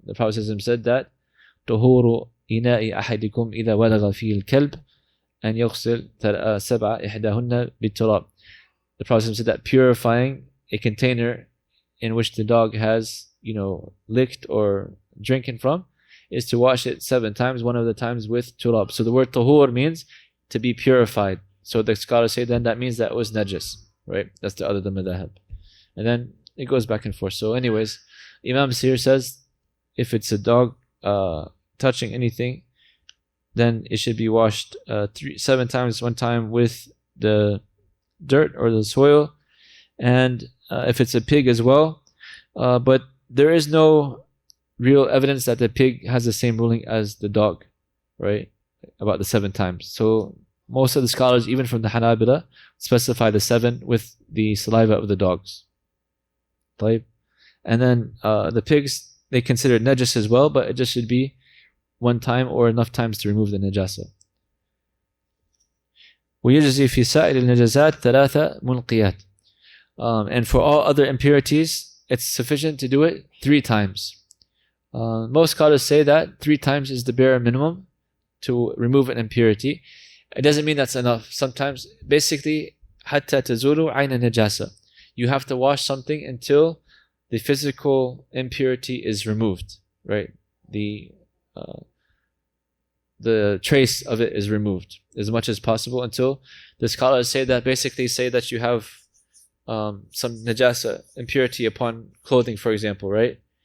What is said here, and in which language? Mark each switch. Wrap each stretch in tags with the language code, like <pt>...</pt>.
<en>The Prophet said that</en> <ar>طهور إناء أحدكم إذا ولغ فيه الكلب أن يغسل سبع إحداهن بالتراب.</ar> <en>The Prophet said that purifying a container in which the dog has, licked or drinking from, is to wash it 7 times, one of the times with turab. So the word tahur means to be purified. So the scholars say then that means that it was najis, right? That's the other madhab. And then it goes back and forth. So anyways, Imam here says if it's a dog touching anything, then it should be washed 7 times, one time with the dirt or the soil. And if it's a pig as well. But there is no real evidence that the pig has the same ruling as the dog, right? About the 7 times. So most of the scholars, even from the Hanabila, specify the 7 with the saliva of the dogs. And then the pigs, they consider najis as well, but it just should be 1 time or enough times to remove the najasa.</en> <ar>ويجزي في سائر النجاسات 3 منقيات.</ar> <en>And for all other impurities, it's sufficient to do it 3 times. Most scholars say that 3 times is the bare minimum to remove an impurity. It doesn't mean that's enough. Sometimes, basically,</en> <ar>حتى تزول عين النجاسة.</ar> <en>You have to wash something until the physical impurity is removed, right? The trace of it is removed as much as possible, until the scholars say that you have some najasa, impurity upon clothing, for example, right?</en>